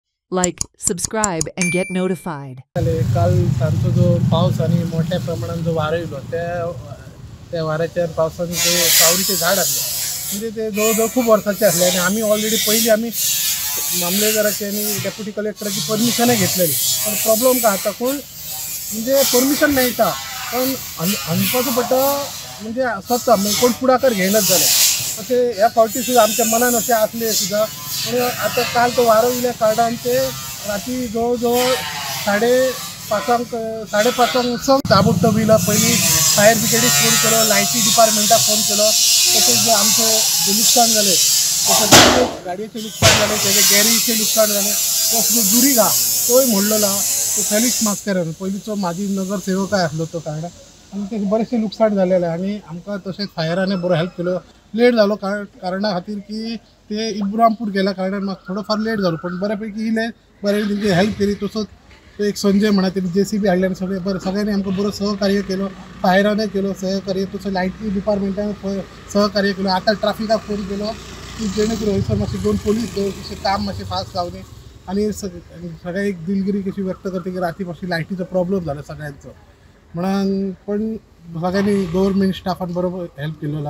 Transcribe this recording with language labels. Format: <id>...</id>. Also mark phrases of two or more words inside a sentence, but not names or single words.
<en>Like, subscribe, and get notified.</en> <kok>काल सांजचो जो पाऊस आणि मोठ्या प्रमाणात जो वारो येयलो त्या वाऱ्याच्या पावसाने ते सावरीचे झाड असले म्हणजे ते जवळजवळ खूप वर्षाचे असले आणि आम्ही ऑलरेडी पहिली आम्ही मामलेदाराची आणि</kok> <en>deputy collector</en> <kok>परमिशनही घेतलेली पण प्रॉब्लेम का आता कोण म्हणजे परमिशन मेळटा पण अनपाचो पडटा म्हणजे स्वता म्हणजे कोण पुढाकार घेयनाच जाले असे ह्या फावटी सुद्धा आमच्या मनान असे असले सुद्धा पण आता काल तो वारो येयल्या कारणान ते रात्री जवळजवळ 5:30 ताबडतोब येयला पहिली</kok> <en>fire brigade</en> <kok>फोन केलो लायटी डिपार्टमेंटाक फोन केलो तसेच जे आमचे जे नुकसान झाले तसेच गाडयेचें नुकसान झाले त्याचे गॅरेजचे नुकसान झाले तो सुद्धा दुरी घा तोय म्हणलेला तो फेलिक्स मास्करान पयलींचो माजी नगरसेवक आसलो तो कारणान आणि ते बरेचसे नुकसान झालेले आणि आमकां तशेंच फायराने बरो हेल्प केलो लेट जालो कारणा खातीर की ते इब्रामपूर गेल्या कारणान म्हाका थोडो फार लेट जालो पण बऱ्यापैकी इले बरें तेंची हेल्प केली तसोच तो एक संजय म्हणा त्यांनी JCB हाडल्यान सगळ्यांनी आमकां बरो सहकार्य केलो फायराने केलो सहकार्य तसो लायटी डिपार्टमेंटान सहकार्य केलो आता ट्राफिकाक फोन केलो की जेणे करून हयसर मातशे 2 पोलीस तशें काम मातशें फास्ट जावनी आणि सगळ्या एक दिलगिरी कशी व्यक्त करते की राती मातशी लायटीचो प्रॉब्लेम जालो सगळ्यांचो म्हणून पण सगळ्यांनी</kok> <en>government staff</en> <kok>बरोबर हेल्प केलेला</kok>